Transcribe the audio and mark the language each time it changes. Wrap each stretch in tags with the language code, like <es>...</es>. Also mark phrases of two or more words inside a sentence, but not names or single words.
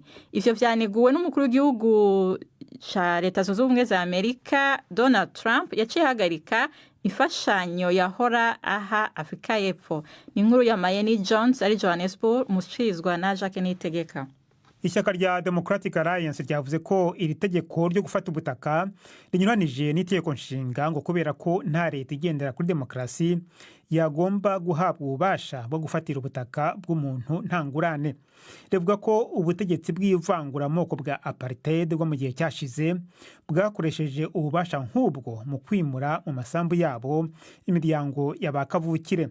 <rn>Ivyo vyaneguwe n'umukuru w'igihugu cha Leta Zunze Ubumwe za Amerika Donald Trump yaciye hagarika imfashanyo yahora aha Afrika y'Epfo. Ni inkuru ya Mayeni Jones ari Johannesburg mushirizwa na Jacques Nitegeka.</rn> <rw>Ishyaka rya Democratic Alliance ryavuze ko iri tegeko ryo gufata ubutaka rinyuranije n'itegeko nshinga ngo kubera ko nta leta igendera kuri demokarasi yagomba guhabwa ububasha bwo gufatira ubutaka bw'umuntu nta ngurane. Rivuga ko ubutegetsi bw'ivanguramoko bwa apartheid bwo mu gihe cyashize bwakoresheje ububasha nk'ubwo mu kwimura mu masambu yabo imiryango y'abakavukire.</rw>